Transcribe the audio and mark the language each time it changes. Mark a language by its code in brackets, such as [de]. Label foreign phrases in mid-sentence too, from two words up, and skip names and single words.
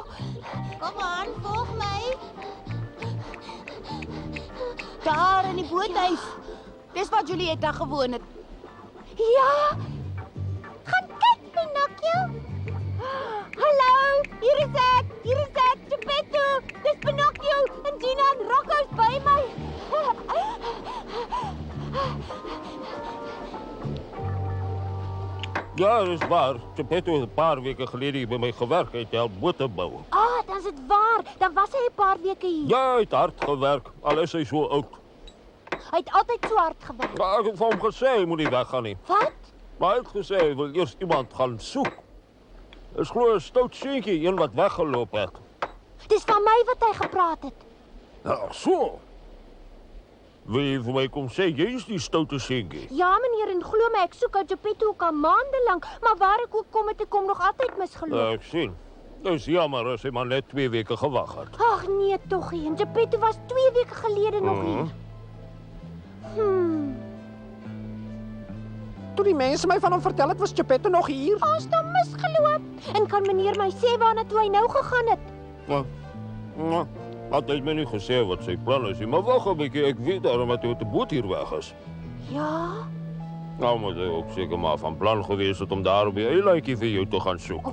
[af] Kom aan, volg my. Daar in die boothuis. Dis waar Julietta gewoon het. Ja. Gaan kyk, Pinocchio. Hallo, hier is ek, Geppetto. Dis Pinocchio en Gina en Rocco is by my. [nl] Ja, dat is waar. Geppetto heeft een paar weken geleden hier bij mij gewerkt. Hij helpt boten bouwen. Dan is het waar. [af] Dan was hy 'n paar weke hier. [nl] Ja, hij heeft hard gewerkt. Al is hij zo oud. [af] Hy het altyd so hard gewerk. [nl] Ja, ik heb van hem gezegd, hij moet niet weggaan. [af] Nie. Wat? [nl] Maar hij heeft gezegd, hij wil eerst iemand gaan zoeken. Het is gewoon een stout seentje, een wat weggelopen heeft. [af] Dis van my wat hy gepraat het. [nl] Ja, zo. Wil je voor mij komen zeggen, jij is die stoute seentje? [af] Ja, meneer, en glo my, ek soek ou Geppetto ook al maande lank, maar waar ek ook kom het, ek kom nog altyd misgeloop. [nl] Ja, ik zie. Dat is jammer als hij maar net 2 weken gewacht had. [af] Ag nee, tog nie. Geppetto was 2 weke gelede nog hier. Toe die mense my van hom vertel het, was Geppetto nog hier. Ons het hom misgeloop. En kan meneer my sê waarna toe hy nou gegaan het? [nl] Ja, had hij me niet gezegd wat zijn plan is. Maar wacht een beetje, ik weet daarom dat hij met de boot hier weg is. Ja, Nou, maar hij ook zeker maar van plan geweest om daar op je eilandje voor jou te gaan zoeken.